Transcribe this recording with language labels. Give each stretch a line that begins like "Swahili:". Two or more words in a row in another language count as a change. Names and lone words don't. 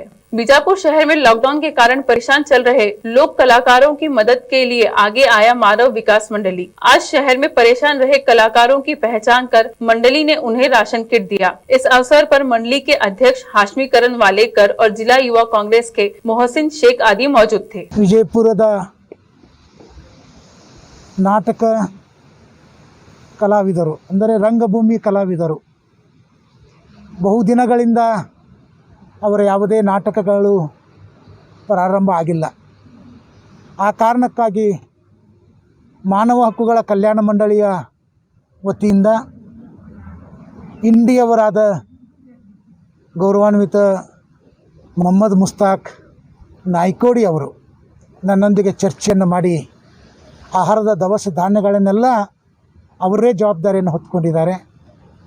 Hindi: बीजापुर शहर में लॉकडाउन के कारण परेशान चल रहे लोक कलाकारों की मदद के लिए आगे आया मानव विकास मंडली। आज शहर में परेशान रहे कलाकारों की पहचान कर मंडली ने उन्हें राशन किट दिया। इस अवसर पर मंडली के अध्यक्ष हाशमीकरण वालेकर और जिला युवा कांग्रेस के मोहसिन शेख आदि मौजूद थे।
Kannada: ವಿಜಯಪುರದ ನಾಟಕ ಕಲಾವಿದರು ಅಂದರೆ ರಂಗಭೂಮಿ ಕಲಾವಿದರು ಬಹುದಿನಗಳಿಂದ ಅವರ ಯಾವುದೇ ನಾಟಕಗಳು ಪ್ರಾರಂಭ ಆಗಿಲ್ಲ. ಆ ಕಾರಣಕ್ಕಾಗಿ ಮಾನವ ಹಕ್ಕುಗಳ ಕಲ್ಯಾಣ ಮಂಡಳಿಯ ವತಿಯಿಂದ ಇಂಡಿಯವರಾದ ಗೌರವಾನ್ವಿತ ಮೊಹಮ್ಮದ್ ಮುಸ್ತಾಕ್ ನಾಯ್ಕೋಡಿ ಅವರು ನನ್ನೊಂದಿಗೆ ಚರ್ಚೆಯನ್ನು ಮಾಡಿ ಆಹಾರದ ದವಸ ಧಾನ್ಯಗಳನ್ನೆಲ್ಲ ಅವರೇ ಜವಾಬ್ದಾರಿಯನ್ನು ಹೊತ್ತುಕೊಂಡಿದ್ದಾರೆ.